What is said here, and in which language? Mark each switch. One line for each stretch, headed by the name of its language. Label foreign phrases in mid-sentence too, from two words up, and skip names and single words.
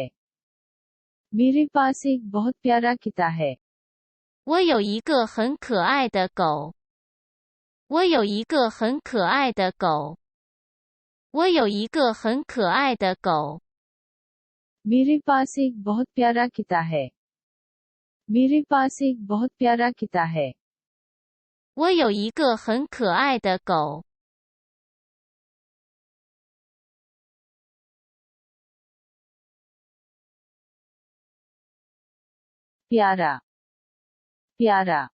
Hindi: मेरे पास एक बहुत प्यारा किता है।
Chinese: 我有一个很可爱的狗。我有一个很可爱的狗。我有一个很可爱的狗。
Hindi: मेरे पास एक बहुत प्यारा किता है। मेरे पास एक बहुत प्यारा किता है।
Chinese: 我有一个很可爱的狗。
Hindi: प्यारा, प्यारा,